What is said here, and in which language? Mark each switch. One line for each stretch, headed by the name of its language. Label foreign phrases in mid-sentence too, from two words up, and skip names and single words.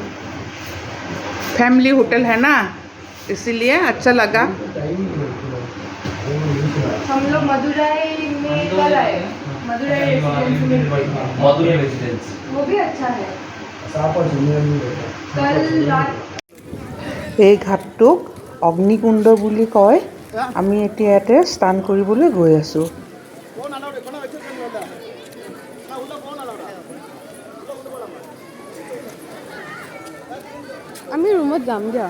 English: family hotel
Hindi: है ना, इसीलिए अच्छा लगा। हम लोग मदुराई में कल आए, मदुराई रेसिडेंस, वो भी अच्छा है। कल रात
Assamese: এই ঘাটটোক অগ্নিকুণ্ড বুলি কয়। আমি এতিয়া ইয়াতে স্নান কৰিবলৈ গৈ আছোঁ। আমি ৰুমত যাম দিয়া।